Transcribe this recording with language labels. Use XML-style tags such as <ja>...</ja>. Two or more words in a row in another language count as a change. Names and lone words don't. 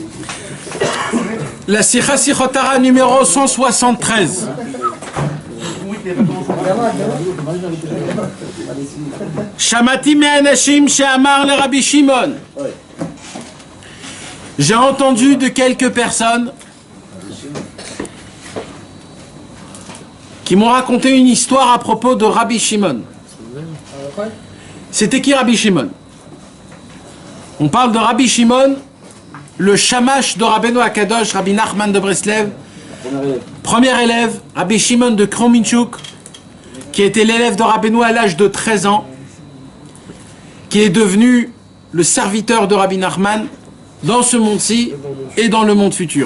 <fr>La Sicha Sichot Haran numéro 173.</fr> <he>שמעתי מאנשים שאמר לרבי שמעון.</he> <fr>J'ai entendu de quelques personnes qui m'ont raconté une histoire à propos de Rabbi Shimon. C'était qui Rabbi Shimon? On parle de Rabbi Shimon, le shamash de Rabbeinu Akadosh, Rabbi Nachman de Breslev, premier élève, Rabbi Shimon de Krominchuk, qui était l'élève de Rabbeinu à l'âge de 13 ans, qui est devenu le serviteur de Rabbi Nachman dans ce monde-ci et dans le monde futur.</fr>